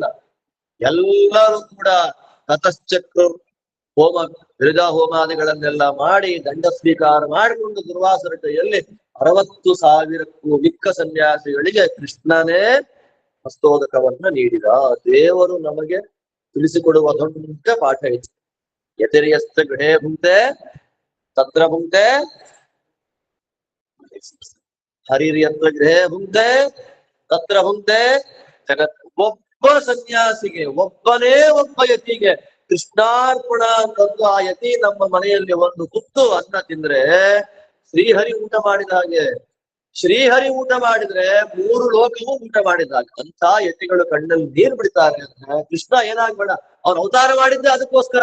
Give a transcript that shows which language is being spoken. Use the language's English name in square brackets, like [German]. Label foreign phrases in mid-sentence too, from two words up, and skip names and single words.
[Kannada] ಎಲ್ಲರೂ ಕೂಡ ತತಶ್ಚಕ್ರ ಹೋಮ ವಿರಜಾ ಹೋಮಾದಿಗಳನ್ನೆಲ್ಲ ಮಾಡಿ ದಂಡ ಸ್ವೀಕಾರ ಮಾಡಿಕೊಂಡು ದುರ್ವಾಸರ ಕೈಯಲ್ಲಿ 60,000ಕ್ಕೂ ಮಿಕ್ಕ ಸನ್ಯಾಸಿಗಳಿಗೆ ಕೃಷ್ಣನೇ ಹಸ್ತೋದಕವನ್ನ ನೀಡಿದ. ದೇವರು ನಮಗೆ ತಿಳಿಸಿಕೊಡುವ ದೊಡ್ಡ ಪಾಠ ಇದೆ. [Sanskrit] ಯತಿರ್ಯಸ್ತ ಗೃಹೇ ಭುಂಕ್ತೆ ತತ್ರ ಭುಂಕ್ತೆ ಹರಿರ್ಯತ್ರ ಗೃಹೇ ಭುಂಕ್ತೆ ತತ್ರ ಭುಂಕ್ತೆ ಜಗತ್. [Kannada] ಒಬ್ಬ ಸನ್ಯಾಸಿಗೆ, ಒಬ್ಬನೇ ಒಬ್ಬ ಯತಿಗೆ ಕೃಷ್ಣಾರ್ಪಣ ಅಂತಂದು ಆ ಯತಿ ನಮ್ಮ ಮನೆಯಲ್ಲಿ ಒಂದು ತುತ್ತು ಅನ್ನ ತಿಂದ್ರೆ ಶ್ರೀಹರಿ ಊಟ ಮಾಡಿದ ಹಾಗೆ. ಶ್ರೀಹರಿ ಊಟ ಮಾಡಿದ್ರೆ 3 ಲೋಕವೂ ಊಟ ಮಾಡಿದಾಗ. ಅಂತ ಯತಿಗಳು ಕಣ್ಣಲ್ಲಿ ನೀರು ಬಿಡ್ತಾರೆ ಅಂದ್ರೆ ಕೃಷ್ಣ ಏನಾಗ್ಬೇಡ, ಅವ್ನು ಅವತಾರ ಮಾಡಿದ್ದೆ ಅದಕ್ಕೋಸ್ಕರ.